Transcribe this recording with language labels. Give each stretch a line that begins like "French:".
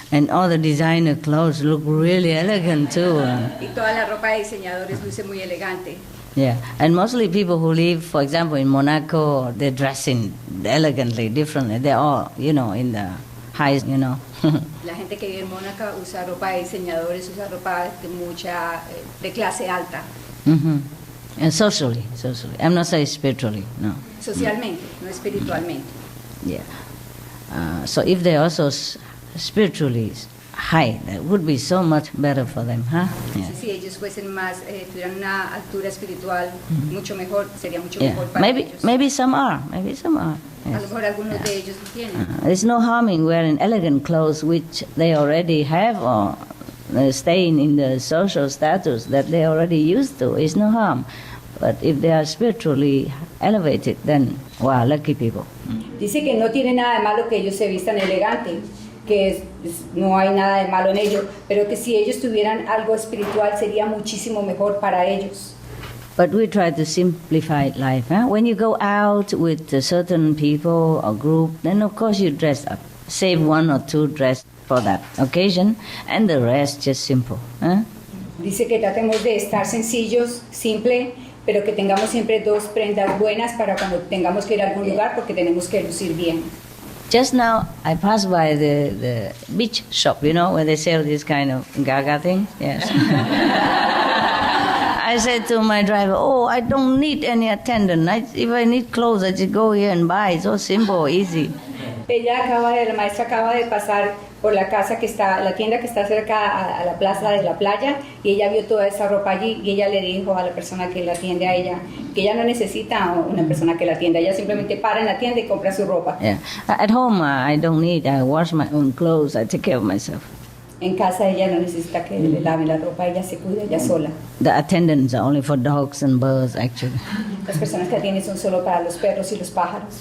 English: And all the designer clothes look really elegant too.
Spanish: Y toda la ropa de diseñadores luce muy elegante.
English: Yeah, and mostly people who live, for example, in Monaco, they're dressing elegantly, differently. They're all, you know, in the highest, you know.
Spanish: La gente que vive en Mónaco usa ropa de diseñadores, usa ropa de clase alta.
English: And socially. I'm not saying spiritually, no.
Spanish: Socialmente, no espiritualmente.
English: Yeah. So if they're also spiritually high, that would be so much better for them, huh? Yeah.
Spanish: Si ellos fuesen más, tuvieran una altura espiritual mucho mejor, sería mucho mejor para ellos.
English: Maybe some are. Yes.
Spanish: A lo mejor algunos de ellos lo tienen.
English: There's no harm in wearing elegant clothes which they already have or staying in the social status that they already used to. It's no harm. But if they are spiritually elevated, then, wow, lucky people.
Spanish: Dice que no tiene nada de malo que ellos se vistan elegante, que no hay nada de malo en ello, pero que si ellos tuvieran algo espiritual sería muchísimo mejor para ellos.
English: But we try to simplify life. Huh? When you go out with certain people or group, then of course you dress up. Save one or two dress for that occasion, and the rest just simple. Huh?
Spanish: Dice que tratemos de estar sencillos, simple, pero que tengamos siempre 2 prendas buenas para cuando tengamos que ir a algún lugar porque tenemos que lucir bien.
English: Just now, I passed by the beach shop, you know, where they sell this kind of gaga thing. Yes. I said to my driver, "Oh, I don't need any attendant. If I need clothes, I just go here and buy. It's so simple, easy."
Spanish: La maestra acaba de pasar por la tienda que está cerca a la plaza de la playa, y ella vio toda esa ropa allí, y ella le dijo a la persona que la atiende a ella que ella no necesita una persona que la atienda, ella simplemente para en la tienda y compra su ropa.
English: Yeah. At home, I don't need. I wash my own clothes. I take care of myself.
Spanish: En casa ella no necesita que le laven la ropa, ella se cuida ella sola.
English: The attendants are only for dogs and birds, actually.
Spanish: Las personas que atienden son solo para los perros y los pájaros.